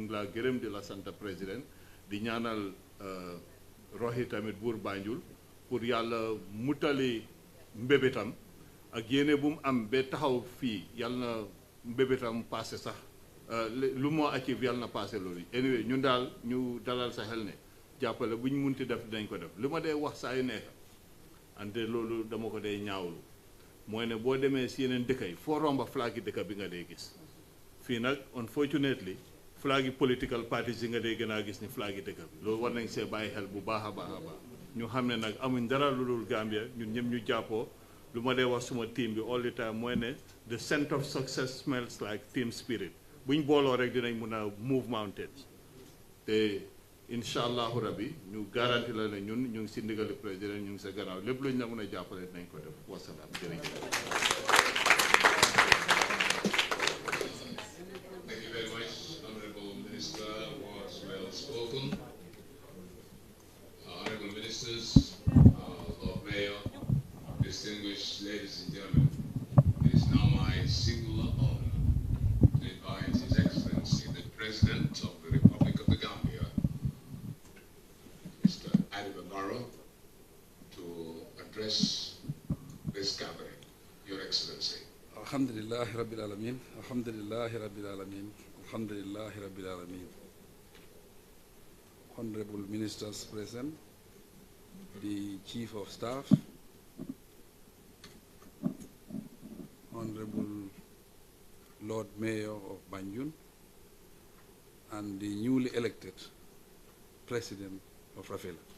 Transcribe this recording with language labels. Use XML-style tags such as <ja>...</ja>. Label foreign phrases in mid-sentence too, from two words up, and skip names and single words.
<wo>ngi laa gërëm di la sant président di ñaanal Rohey tamit buur Banjul pour yàlla mutali mbébétam ak yéene bu mu am ba taxaw fii yàlla na mbébétam passé sax lu moo achieve yàlla na passé loolu anyway ñun daal ñu dalal sa xel ne jàppale bu ñu munti def dinañ ko def li ma dee wax saa yu nekk ante loolu dama ko dee ñaawlu mooy ne boo demee si yeneen dëkk yi foo romba flag yi dëkk bi nga dee gis fii nag unfortunately flag yi</wo> <en>political parties</en> <wo>yi nga dee gën a gis ni flag yi dëkk bi loolu war nañ see bàyyi xel bu baax a baax a baax ñu xam ne nag amuñ dara lu dul Gambia ñun ñëpp ñu jàppoo lu ma dee wax suma team bi</wo> <en>all the time</en> <wo>mooy ne</wo> <en>the scent of success smells like team spirit</en> <wo>buñ booloo rek dinañ mun a</wo> <en>move mountains</en> <wo>te</wo> <ar>إن شاء الله ربي</ar> <wo>ñu garanti la ne ñun ñu ngi si ndigali président ñu ngi sa gannaaw lépp luñ la mën a jàppale dinañ ko def wasalaam jërëjëf.</wo> <en>Thank you very much, Honorable Minister. Was well spoken. Honorable Ministers, Lord Mayor, distinguished ladies and gentlemen, it is now my singular honor to invite His Excellency, the President of the Republic of the Gambia, Mr. Barrow, to address this gathering. Your Excellency.</en> <ar>الحمد لله رب العالمين، الحمد لله رب العالمين، الحمد لله رب العالمين.</ar> <en>Honorable Ministers present, the Chief of Staff, Honorable Lord Mayor of Banjul, and the newly elected President of REFELA.</en>